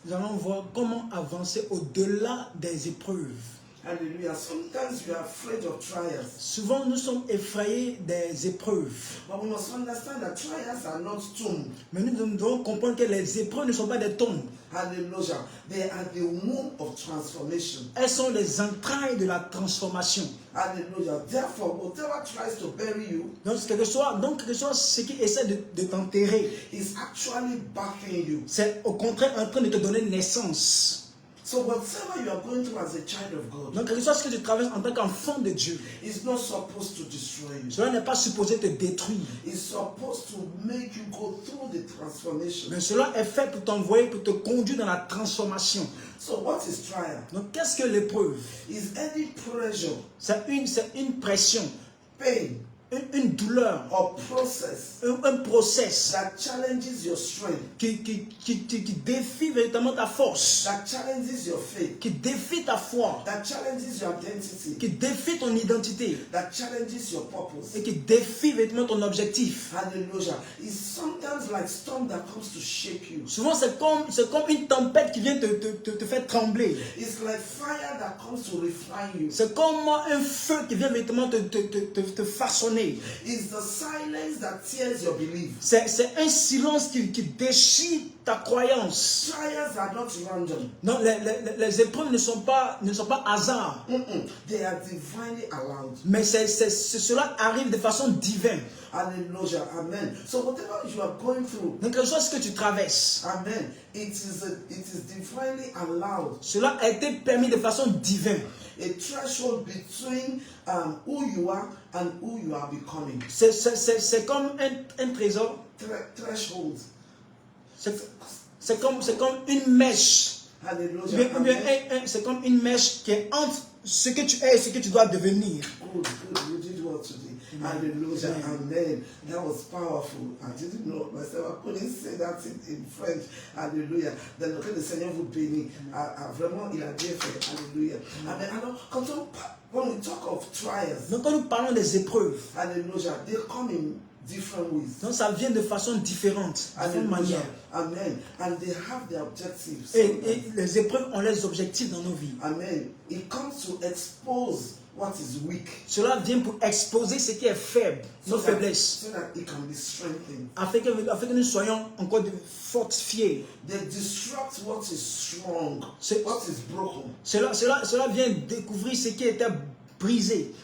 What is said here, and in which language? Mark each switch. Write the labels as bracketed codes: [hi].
[fr] Nous allons voir comment avancer au-delà des épreuves. Hallelujah. [en] Sometimes we are afraid of trials. [fr] Souvent, nous sommes effrayés des épreuves. [en] But we must understand that trials are not tombs. [fr] Mais nous devons comprendre que les épreuves ne sont pas des tombes. Hallelujah. [en] They are the womb of transformation. [fr] Elles sont les entrailles de la transformation. Hallelujah. [en] Therefore, whatever tries to bury you, [fr] Donc, quel que soit ce qui essaie de t'enterrer, [en] is actually backing you. [fr] c'est au contraire en train de te donner naissance. [en] So whatever you are going through as a child of God, [fr] Donc, quel que soit ce que tu traverses en tant qu'enfant de Dieu, [en] is not supposed to destroy you. [fr] cela n'est pas supposé te détruire. [en] It's supposed to make you go through the transformation. [fr] Mais cela est fait pour t'envoyer, pour te conduire dans la transformation. [en] So what is trial? [fr] Donc, qu'est-ce que l'épreuve? [en] Is any pressure, [fr] C'est une pression, [en] pain, [fr] une douleur, [en] or process [fr] un process [en] that challenges your strength, [fr] qui défie véritablement ta force, [en] that challenges your faith, [fr] qui défie ta foi, [en] that challenges your identity, [fr] qui défie ton identité [en] that challenges your purpose. [fr] et qui défie véritablement ton objectif. Hallelujah. [en] It's sometimes like storm that comes to shake you. [fr] Souvent, c'est comme une tempête qui vient te faire trembler. [en] It's like fire that comes to refine you. [fr] C'est comme un feu qui vient véritablement te façonner. [en] It's the silence that tears your belief. [fr] C'est un silence qui déchire ta croyance. [en] Trials are not random. [fr] Non, les épreuves ne sont pas hasard. [en] They are divinely allowed. [fr] Mais cela arrive de façon divine. Hallelujah. Amen. [en] So whatever you are going through, [fr] Donc, quelque chose que tu traverses, [en] amen, it is divinely allowed. [fr] cela a été permis de façon divine. [en] A threshold between who you are and who you are becoming. [fr] C'est comme un trésor. [en] Threshold. [fr] C'est comme une mèche. Hallelujah. C'est comme une mèche qui est entre ce que tu es et ce que tu dois devenir. [en] Good. You did well today. Hallelujah. Amen. That was powerful. I didn't know myself. I couldn't say that in French. [fr] Hallelujah. Le Seigneur vous bénit. Vraiment, il a bien fait. Hallelujah. Amen. [en] Alors, when we talk of trials, [fr] Donc, quand nous parlons des épreuves, [en] hallelujah, they come in different ways. [fr] donc ça vient de façon différente, de différentes manières. Amen. [en] And they have their objectives. [fr] Et les épreuves ont leurs objectifs dans nos vies. Amen. [en] It comes to expose what is weak. [fr] Cela vient pour exposer ce qui est faible, nos faiblesses, [en] So that it can be strengthened. [fr] afin que nous soyons encore fortifiés. [en] They disrupt what is strong, what is broken, [fr] Cela vient découvrir ce qui était brisé,